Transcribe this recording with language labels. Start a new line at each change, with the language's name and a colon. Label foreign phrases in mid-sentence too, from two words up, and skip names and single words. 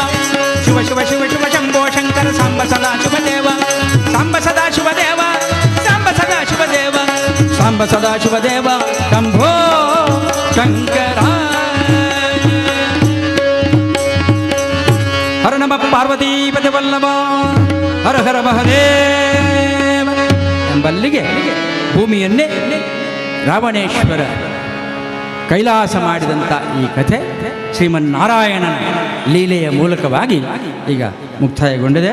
Sanskrit: ಶಿವ ಶಿವ ಶಿವ ಶಿವ ಶಂಭೋ ಶಂಕರ ಸಾಂಬ ಸದಾ ಶಿವದೇವ. ಸಾಂಬ ಸದಾ ಶಿವದೇವ, ಸಾಂಬ ಸದಾ ಶಿವದೇವ, ಸಾಂಬ ಸದಾ ಶಿವದೇವ ಶಂಭೋ ಶಂಕರ. ಹರ ನಮ ಪಾರ್ವತೀಪತಿ ವಲ್ಲಭ ಹರ ಹರ ಮಹದೇವ
Kannada: ಎಂಬಲ್ಲಿಗೆ ಭೂಮಿಯನ್ನೇ ರಾವಣೇಶ್ವರ ಕೈಲಾಸ ಮಾಡಿದಂಥ ಈ ಕಥೆ ಶ್ರೀಮನ್ನಾರಾಯಣನ ಲೀಲೆಯ ಮೂಲಕವಾಗಿ ಈಗ ಮುಕ್ತಾಯಗೊಂಡಿದೆ.